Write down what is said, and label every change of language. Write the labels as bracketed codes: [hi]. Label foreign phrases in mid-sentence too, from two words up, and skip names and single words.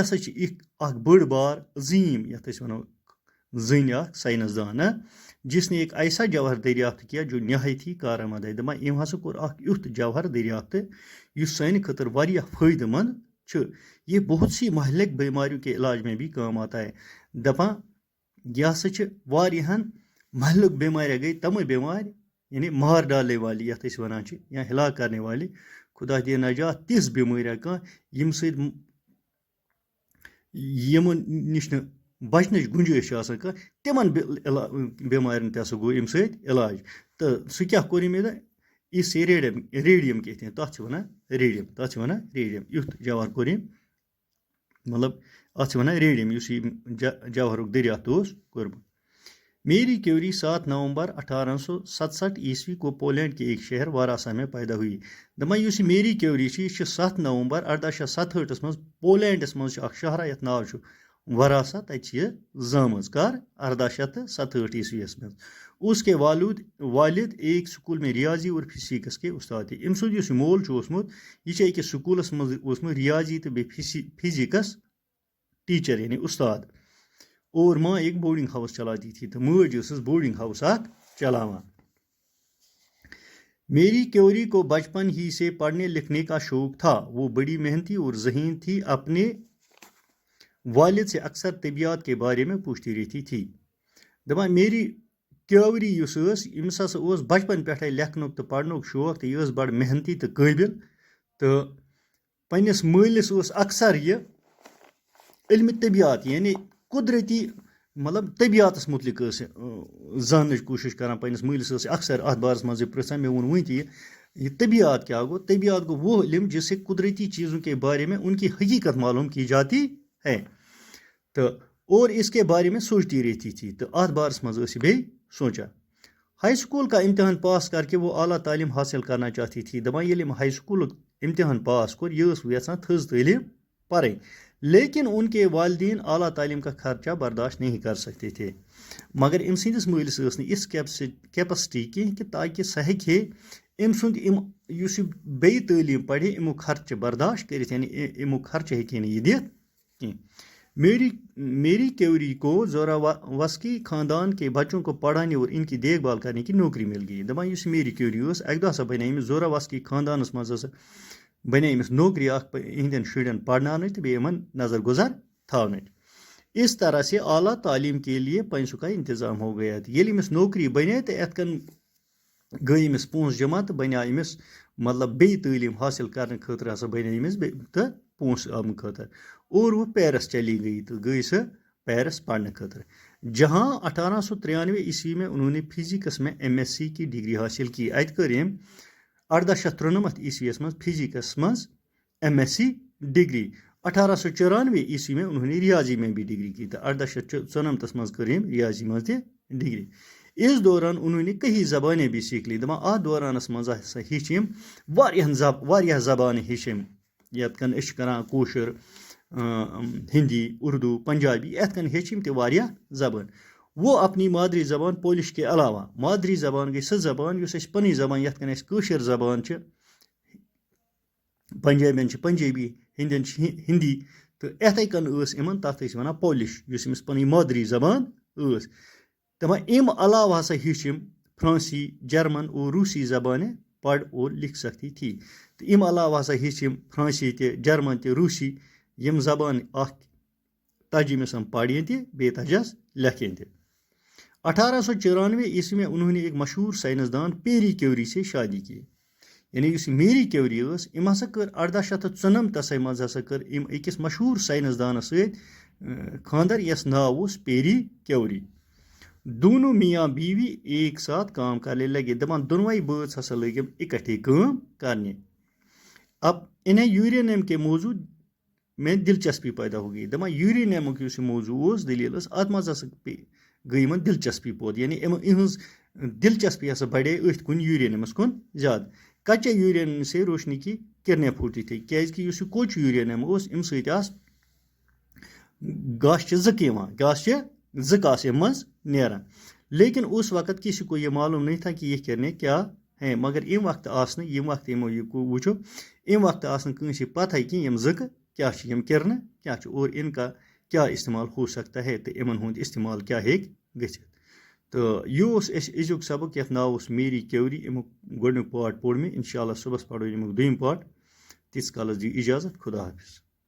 [ks] ہسا چھِ اکھ بٔڑ بار عظیم یتھ أسۍ ونو زٔنۍ اکھ سائنسدان [ur] جس نے ایک ایسا جوہر دریافت کیا جو نہایت ہی کارآمد ہے [ks] دپان أمۍ ہسا کوٚر اکھ یُتھ جوہر دریافت یُس سانہِ خٲطرٕ واریاہ فٲیدٕ مند چھُ [ur] یہ بہت سی مہلک بیماریوں کے علاج میں بھی کام آتا ہے [ks] دپان یہ ہسا چھِ واریاہن مہلک بیماریاں گٔے تمے بیمارِ یعنی [ur] مار ڈالنے والی [ks] یتھ أسۍ ونان چھِ یا [ur] ہلاک کرنے والی [ks] خدا دی نجات تِژھ بیمٲرۍ کانٛہہ ییٚمہِ سۭتۍ یِمن نِش نہٕ بچنٕچ گُنجٲیش چھِ آسان کانٛہہ تِمن بیمارٮ۪ن تہِ ہسا گوٚو اَمہِ سۭتۍ علاج تہٕ سُہ کیٛاہ کوٚر أمۍ [ur] اسے ریڈیم کہتے ہیں [ks] تتھ چھِ ونان ریڈیم یُتھ جوہر کوٚر أمۍ مطلب اتھ چھِ ونان ریڈیم یُس یہِ جوہرُک دریافت اوس کوٚرمُت [ur] میری کیوری 7 نومبر 1867 عیسوی کو پولینڈ کے ایک شہر واراسا میں پیدا [ks] ہوئی دپان یُس یہِ میری کیوری چھِ یہِ چھِ 7 نومبر 1867 منٛز پولینڈس منٛز چھُ اکھ شہرا یتھ ناو چھُ واراسا تتہِ چھِ یہِ زامٕژ کر 1867 عیسویس منٛز [ur] اس کے والد ایک سکول میں ریاضی اور فزکس کے استاد تھے [ks] أمۍ سُنٛد یُس یہِ مول چھُ اوسمُت یہِ چھُ أکِس سکوٗلس منٛز اوسمُت ریاضی تہٕ بیٚیہِ فزکس ٹیٖچر یعنی استاد [ur] اور ماں ایک بورڈنگ ہاؤس چلاتی تھی [ks] تو مٲج ٲسٕس بورڈنگ ہاؤس اکھ چلاوان [ur] میری کیوری کو بچپن ہی سے پڑھنے لکھنے کا شوق تھا وہ بڑی محنتی اور ذہین تھی اپنے والد سے اکثر طبیعت کے بارے میں پوچھتی رہتی تھی [ks] دپان میری کیوری یُس ٲس أمِس ہسا اوس بچپن پٮ۪ٹھے لیکھنُک تہٕ پرنُک شوق تہٕ یہِ ٲس بڑٕ محنتی تہٕ قٲبِل تہٕ پننِس مٲلِس اوس اکثر یہِ علمِ طبیعت یعنی قدرتی مطلب طبیعتس متعلق ٲس زاننٕچ کوٗشش کران پننِس مٲلِس ٲس اکثر اتھ بارس منٛز یہِ پرژھان مےٚ ووٚن وٕنۍ تہِ یہ طبیعت کیا گو؟ [ur] طبیعت گو وہ علم جس سے قدرتی چیزوں کے بارے میں ان کی حقیقت معلوم کی جاتی ہے تو اور اس کے بارے میں سوچتی رہتی تھی [ks] تو ات بارس مز بیٚیہِ سوچا [ur] ہائی سکول کا امتحان پاس کر کے وہ اعلیٰ تعلیم حاصل کرنا چاہتی تھی [ks] دپان ییٚلہِ ہائی سکول امتحان پاس کور یہ یژھان تھٔز تعلیم پڑھیں [ur] لیکن ان کے والدین اعلیٰ تعلیم کا خرچہ برداشت نہیں کر سکتے تھے [ks] مگر ام سندس مٲلِس ٲس نہٕ اس کیپسٹی کینٛہہ کہ تاکہ سہ ہیٚکہِ ام سند یُس یہِ بیٚیہِ تعلیٖم پرِ امیُک خرچہ برداشت کٔرِتھ یعنی امیُک خرچہ ہیٚکہِ نہٕ یہِ دِتھ کینٛہہ [ur] میری کیوری کو زوراوسکی خاندان کے بچوں کو پڑھانے اور ان کی دیکھ بھال کرنے کی نوکری مل گئی [ks] دپان یُس میری کیوری ٲس اکہِ دۄہ ہسا بنے أمِس زوراوسکی خاندانس منٛز ہسا بنے أمِس نوکری اکھ یِہنٛدٮ۪ن شُرٮ۪ن پرناونٕچ تہٕ بیٚیہِ یِمن نظر گزر تھاونٕچ [ur] اس طرح سے اعلیٰ تعلیم کے لیے پیسوں کا انتظام ہو گیا تھا [ks] ییٚلہِ أمِس نوکری بنے تہٕ یتھ کن گٔے أمِس پونٛسہٕ جمع تہٕ بنے أمِس مطلب بیٚیہِ تعلیٖم حاصل کرنہٕ خٲطرٕ ہسا بنے أمِس تہٕ پونٛسہٕ اَمہِ خٲطرٕ [ur] اور وہ پیرس چلی گئی [ks] تو گئی سہ پیرس پڑھنے خاطر [ur] جہاں 1893 میں انہوں نے فزکس میں MSc کی ڈگری حاصل کی [ks] ات کر 1893 مز فزکس مز MSc ڈگری [ur] 1894 میں انہوں نے ریاضی میں بھی ڈگری کی [ks] تو 1894 مز کر ریاضی مز تہ ڈگری [ur] اس دوران انہوں نے کئی زبانیں بھی سیکھ لی [ks] دپان ات دورانس مز ہسا ہیٚچھ یم واریاہ زبانیں ہیٚچھ یم یتھ کن أسۍ چھِ کران کٲشُر ہندی اردو پنجابی یتھ کن ہیٚچھ یم تہِ واریاہ زبان [ur] وہ اپنی مادری زبان پولش کے علاوہ [ks] مادری زبان گئی سۄ زبان یُس اَسہِ پنٕنۍ زبان یتھ کن اَسہِ کٲشِر زبان چھِ پنجابین چھِ پنجابی ہندین چھِ ہندی تہٕ یِتھَے کن ٲس یِمن تتھ ٲسۍ وَنان پولش یُس أمِس پنٕنۍ مادری زبان ٲس دپان امہِ علاوہ ہسا ہیٚچھ یم [ur] فرانسی جرمن اور روسی زبانیں پڑھ اور لکھ سکتی تھی [ks] تو امہِ علاوہ ہسا ہیٚچھ یم فرانسی تہِ جرمن تہِ روسی یم زبان اکھ تجہِ أمِس پڑھیں تہِ بیٚیہِ تجس لیکھیں تہِ [ur] 1894 میں انہوں نے ایک مشہور سائنسدان پیری کیوری سے شادی کی [ks] یعنی یُس میری کیوری ٲس أمۍ ہسا کٔر 1894 منٛز ہسا کٔر أمۍ أکِس مشہوٗر ساینسدانس سۭتۍ خاندر یس ناو اوس پیری کیوری [ur] دونوں میاں بیوی ایک ساتھ کام کرنے لگے [ks] دپان دۄنوے بٲژ ہسا لٔگۍ یِم اکٹھے کٲم کرنہِ [ur] اب انہیں یورینیم کے موضوع میں دلچسپی پیدا ہو گئی [ks] دپان یورینیمُک یُس یہِ موضوع اوس دلیٖل ٲس اتھ منٛز ہسا گٔے یِمن دلچسپی پٲدٕ یعنی یِہٕنٛز دلچسپی ہسا بڑے أتھۍ کُن یورینیمس کُن زیادٕ [ur] کچے یورینیم سے روشنی کی کرنیں پھوٹتی تھی [ks] کیازکہِ یُس یہِ کوٚچ یورینیم اوس اَمہِ سۭتۍ آسہٕ گاشچہِ زٕکہٕ یِوان گاشچہِ زٕکہٕ آسہٕ اَمہِ منٛز نیران [ur] لیکن اس وقت کسی کو یہ معلوم نہیں تھا کہ یہ کرنے کیا ہے [ks] مگر ام وقت آسنہٕ ییٚمہِ وقتہٕ یِمو یہِ وٕچھو امہِ وقتہٕ آسنہٕ کٲنٛسہِ پتہٕ کہِ یِم زٕکہٕ کیا چھِ یِم کرنہٕ کیا چھِ [ur] اور ان کا کیا استعمال ہو سکتا ہے [ks] تہٕ یِمن ہُنٛد استعمال کیا ہیٚکہِ گٔژھِتھ تہٕ یہِ اوس اَسہِ أزیُک سبق یتھ ناو اوس میری کیوری امیُک گۄڈنیُک پاٹ پوٚر مےٚ انشاء اللہ صُبحس پرو امیُک دوٚیِم پاٹ تیٖتِس کالس دِیِو اِجازت خدا حافظ